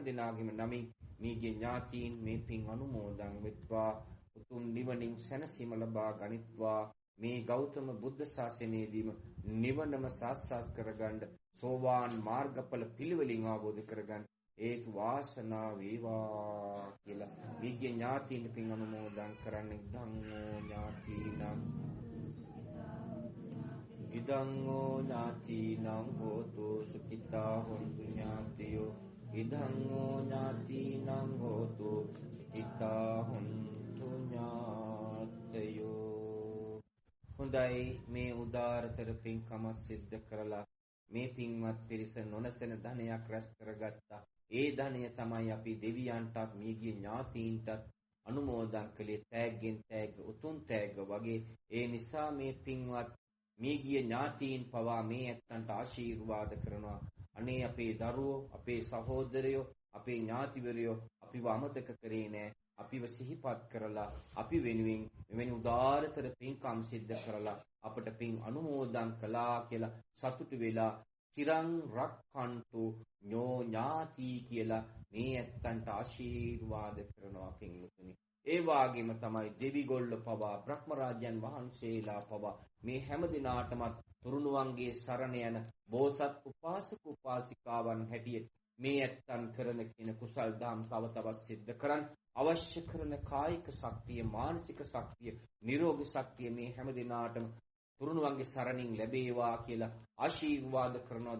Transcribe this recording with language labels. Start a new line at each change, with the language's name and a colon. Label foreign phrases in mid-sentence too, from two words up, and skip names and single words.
Sinhala: දිනාගෙම නමින් මේ ගිය ඥාතීන් මේ පින් අනුමෝදන් වෙත්වා උතුම් නිවනින් සැනසීම ලබා ගනිත්වා මේ ගෞතම බුද්ධ ශාසනයේදීම නිවනම සාක්ෂාත් කරගන්න සෝවාන් මාර්ගඵල පිළිවෙලින් අවබෝධ කරගන්න හේතු වාසනා වේවා කියලා විද්‍ය ඥාතීන් පින් අනුමෝදන් කරන්නේ
Pali: ධම්මෝ ඥාතීනම් ඉදංගෝ ඥාතීනම් හෝතු සුඛිතා හොන්තු ඥාතියෝ ඉදංගෝ ඥාතීනම් හෝතු සුඛිතා හොන්තු ඥාතයෝ.
Sinhala: හොඳයි, මේ උදාරතර පින්කම සිද්ධ කරලා මේ පින්වත් පිරිස නොනසන ධනයක් රැස් කරගත්තා. ඒ ධනය තමයි අපි දෙවියන්ටත් මියගිය ඥාතීන්ටත් අනුමෝදන් කළේ තෑග්ගෙන් තෑග්ග උතුම් තෑග්ග වගේ. ඒ නිසා මේ පින්වත් මියගිය ඥාතීන් පවා මේ ඇත්තන්ට ආශිර්වාද කරනවා. අනේ අපේ දරුවෝ, අපේ සහෝදරයෝ, අපේ ඥාතිවරයෝ අපිව අමතක කරේ නෑ. අපිව සිහිපත් කරලා අපි වෙනුවෙන් මෙවැනි උදාරතර පින්කම් සිද්ධ කරලා අපට පින් අනුමෝදන් කළා කියලා සතුටු වෙලා
Pali: චිරං රක්ඛන්තු ඤෝ ඥාති
Sinhala: කියලා මේ ඇත්තන්ට ආශිර්වාද කරනවා පින්වතුනි. ඒ වාගේම තමයි දෙවිගොල්ල පවා බ්‍රහ්ම රාජ්‍යයන් වහන්සේලා පවා මේ හැම දිනාටම තුරුණුවන්ගේ සරණ යන බෝසත් උපාසක උපාසිකාවන් හැටියට මේ ඇත්තන් කරන කියන කුසල් දාම් තව තවත් සිද්ධ කරන් අවශ්‍ය කරන කායික ශක්තිය, මානසික ශක්තිය, නිරෝගී ශක්තිය මේ හැම දිනාටම තුරුණුවන්ගේ සරණින් ලැබේවා කියලා ආශිර්වාද කරනවා.